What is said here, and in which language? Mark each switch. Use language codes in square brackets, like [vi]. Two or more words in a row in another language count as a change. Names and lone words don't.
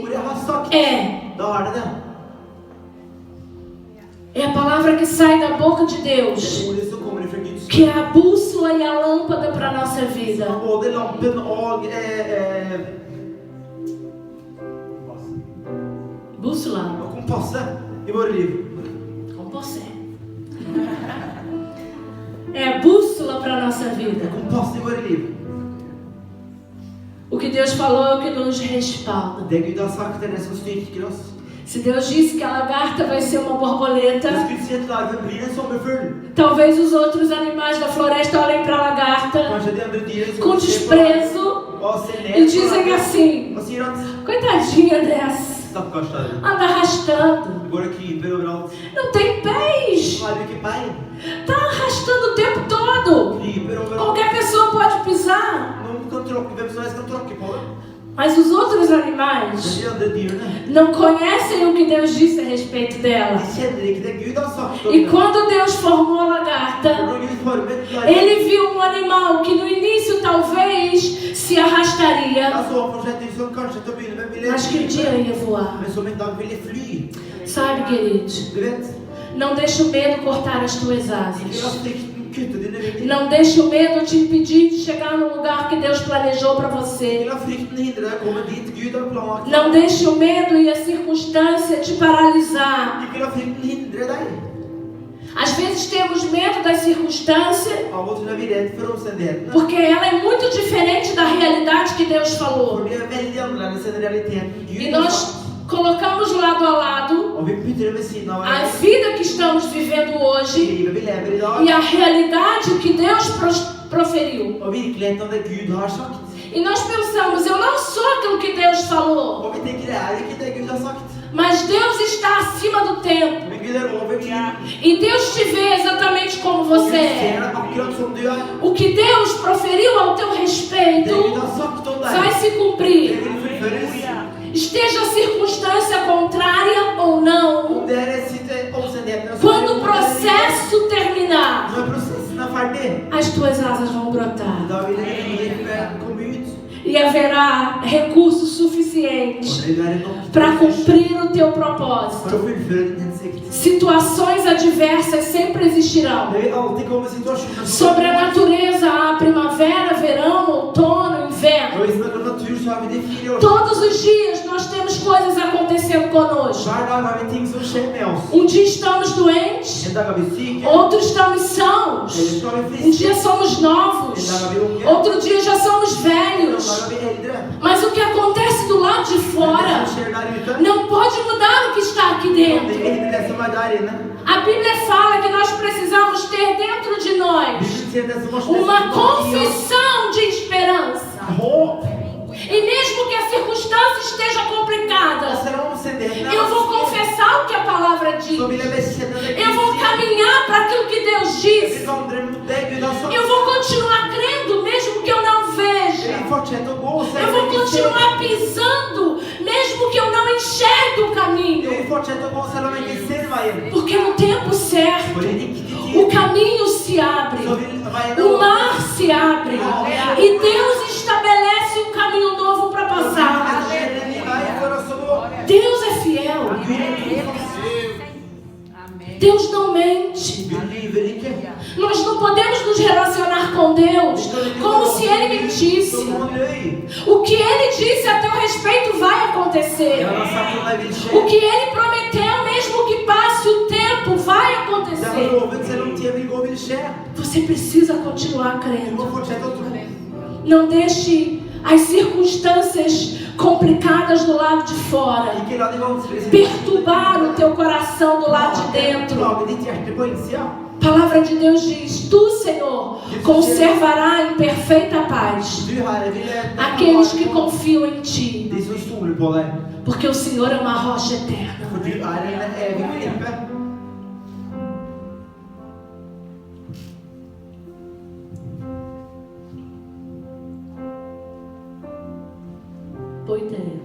[no] ordet har sagt, [pt] é. [no] da det det. [pt] É a palavra que sai da boca de Deus, [no] Det ordet som kommer fra Guds [pt] que é a bússola e a lâmpada para a nossa vida. [no] både lampen og [pt] Bússola? [no] kompasset I våre liv. [pt] Como você? É a bússola para a nossa [no] Det [pt] vida. [no] kompass I våre liv. [pt] O que Deus falou é o que nos respalda. [no] Det Gud har sagt det som styrker oss. [pt] Se Deus disse que a lagarta vai ser uma borboleta, [no] Hvis Gud sier at larven blir en sommerfugl, [pt] talvez os outros animais da floresta olhem para a lagarta [no] kanskje de andre dyrene [pt] com desprezo [no] og ser [pt] e [no] ned [pt] dizem assim: [no] og sier at [pt] coitadinha dessa, [no] stakkars larven, [pt] anda arrastando, [no] det går og kryper overalt. [pt] não tem pés, [no] Så har du ikke bein. [pt] tá arrastando o tempo todo. [no] Kryper overalt. [pt] Qualquer pessoa pode pisar. [no] Noen kan tråkke, hvem som helst kan tråkke på det. [pt] Mas os outros [no] Men [pt] animais [no] de andre dyrene, [pt] não conhecem o que Deus disse a respeito dela. [no] de kjenner ikke det Gud har sagt om [pt] E [no] det. [pt] quando Deus formou a [no] For [pt] lagarta, [no] når Gud formet larven, [pt] ele viu um animal que no início talvez se arrastaria, [no] da så han for seg et dyr som kanskje til å begynne med ville [pt] mas que um dia ia voar. [no] men som en dag ville fly. [pt] Sabe, querido, [no] Du vet, [pt] não deixe o medo cortar as tuas [no] ikke la [pt] asas. [no] frykten kutte dine vinger. [pt] Não deixe o medo te impedir de chegar no lugar que Deus planejou para [no] Ikke [pt] você. [no] la frykten hindre deg å komme dit Gud har planlagt. [pt] Não deixe o medo e a circunstância te paralisar. [no] Ikke la frykten hindre deg. [pt] Às vezes temos medo da circunstância [no] Av og til er vi redd for omstendighetene. [pt] porque ela é muito diferente da realidade que Deus falou. [no] For de er veldig annerledes enn realiteten [pt] E [no] Gud har [pt] nós [no] sagt. [pt] colocamos lado a lado [no] Og vi putter det ved siden av [pt] a [no] hverandre. [pt] vida que estamos vivendo hoje [no] Livet vi lever i dag, [pt] e a realidade que Deus proferiu. [no] og virkeligheten av det Gud har sagt. [pt] E nós pensamos, eu não sou aquilo que Deus falou, [no] Og vi tenker det er ikke det Gud har sagt. [pt] mas Deus está acima do tempo. [no] Men Gud er over tiden. [pt] E Deus te vê exatamente como [no] Og Gud [pt] você [no] ser [pt] é. [no] deg akkurat som du er. [pt] O que Deus proferiu ao teu [no] Det [pt] respeito [no] Gud har sagt om [pt] vai [no] deg, [pt] se [no] det [pt] cumprir. [no] vil fullføres. [pt] Esteja a circunstância contrária ou não. [no] Om det er omstendighetene som [pt] Quando o processo terminar, [no] Når prosessen er ferdig, [pt] as tuas asas vão brotar. [no] da vil livet komme ut. [pt] E haverá recursos [no] Og [pt] suficientes [no] det vil være nok [pt] para [no] ressurser [pt] cumprir o teu [no] for [pt] propósito. [no] å fullføre din hensikt. [pt] Situações adversas sempre existirão. [no] Det vil alltid komme situasjoner [pt] Sobre a natureza há primavera, verão, outono, inverno. [no] Og hvis det er natur, så har vi de 4 år. [pt] Todos os dias nós temos coisas acontecendo conosco. [no] Hver dag har vi ting som skjer med oss. [pt] Um dia estamos doentes, [no] En dag er vi syke, [pt] outro estamos [no] eller [pt] sãos. [no] så er vi [pt] Um [no] friske, [pt] dia somos novos, [no] en dag er vi unge, [pt] outro dia já somos [no] en dag [pt] velhos. [no] er vi eldre. [pt] Mas o que acontece do lado de [no] Men [pt] fora [no] det som skjer der ute, [pt] não pode mudar o que está aqui [no] kan [pt] dentro. [no] ikke hindre det som er der inne. [pt] A Bíblia fala que nós precisamos ter dentro de nós [no] Bibelen sier det som må [pt] uma [no] skje, [pt] confissão de esperança. [no] håp. [pt] E mesmo que a circunstância esteja [no] Og [pt] complicada, [no] selv om omstendighetene [pt] eu vou [no] er [pt] confessar o que a palavra diz. [no] så vil jeg bekjenne det [pt] Eu vou [no] Gud sier. [pt] caminhar para aquilo que Deus [no] Jeg [pt] disse. [no] vil vandre mot det Gud har sagt. [pt] Eu vou continuar crendo mesmo que eu não [no] Jeg [pt] veja. [no] vil fortsette å gå, [pt] Eu [no] selv [pt] vou [no] om jeg ikke ser. [pt] continuar pisando mesmo que eu não enxergue o [no] Jeg [pt] caminho. [no] vil fortsette å gå, selv om jeg ikke ser veien. [pt] Porque no tempo certo, [no] For i riktig [pt] o [no] tid, [pt] caminho se abre. [no] så vil veien [pt] O [no] åpnes. [pt] mar se abre e Deus estabelece um caminho novo para [no] Og [pt] passar. [no] Gud er en ny vei for oss å gå. [pt] Deus é fiel. [no] Gud er trofast. [pt] Deus não mente. [no] Gud lyver ikke. [pt] Nós não podemos nos relacionar com Deus como se Ele mentisse. [no] Som han løy. [pt] O que Ele disse a teu respeito vai acontecer. [no] Jeg har sagt om deg vil skje. [pt] O que Ele prometeu, mesmo que passe o tempo, vai [no] Det har [pt] acontecer. [no] lovet, selv om tida vil gå, vil skje. [pt] Você precisa continuar [no] Du må [pt] crendo. [no] fortsette å tro. [pt] Não deixe as circunstâncias complicadas do lado de fora [no] Ikke la de vanskelige [pt] perturbar o teu coração do lado de dentro. [no] Lage ditt hjerte på innsida. [pt] A palavra de Deus diz: Tu, Senhor, conservará em perfeita paz [no] Du, Herre, vil [pt] aqueles que confiam em Ti, [no] de som stoler på deg. [pt] porque o Senhor é uma rocha eterna. [no] For du er en evig klippe. [pt] Boa ideia.